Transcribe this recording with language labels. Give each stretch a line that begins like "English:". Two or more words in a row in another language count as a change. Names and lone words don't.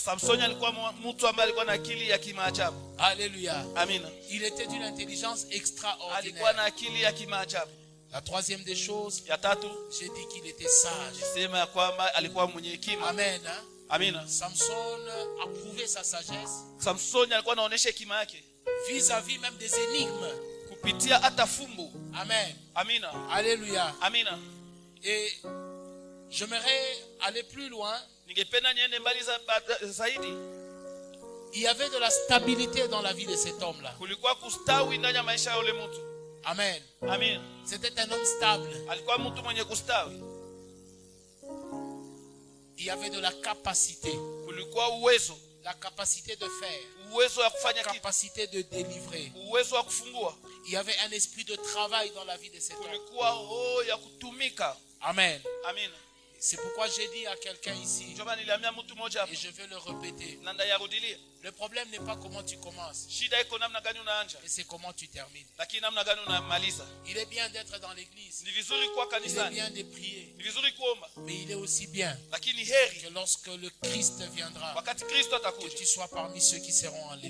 French: Alléluia. Il était d'une intelligence extraordinaire. La troisième des choses, j'ai dit qu'il était sage. Amen. Amina. Samson a prouvé sa sagesse
Swahili: Samsoni alikuwa anaonesha hekima yake
French: vis-à-vis même des énigmes.
Swahili: kupitia hata fumbo. Amen. Amina.
French: Alléluia.
Swahili: Amina.
French: Et j'aimerais aller plus loin.
Swahili: Ningependa niende mbali zaidi.
French: Il y avait de la stabilité dans la vie de cet homme-là.
Swahili: Kulikuwa kustawi ndani ya maisha ya yule mtu. Amen. Amen.
French: C'était un homme stable.
Swahili: Alikuwa mtu mwenye kustawi.
French: Il y avait de la capacité.
Swahili: Kulikuwa uwezo.
French: La capacité de faire.
Swahili: Uwezo wa kufanya
French: la capacité de délivrer.
Swahili: Uwezo wa kufungua.
French: Il y avait un esprit de travail dans la vie de cet homme.
Swahili: Kulikuwa roho ya kutumika. Amen. Amen.
French: C'est pourquoi j'ai dit à quelqu'un ici, et je vais le répéter, le problème n'est pas comment tu commences, mais c'est comment tu termines. Il est bien d'être dans l'église, il est bien de prier, mais il est aussi bien que lorsque le Christ viendra, que tu sois parmi ceux qui seront enlevés.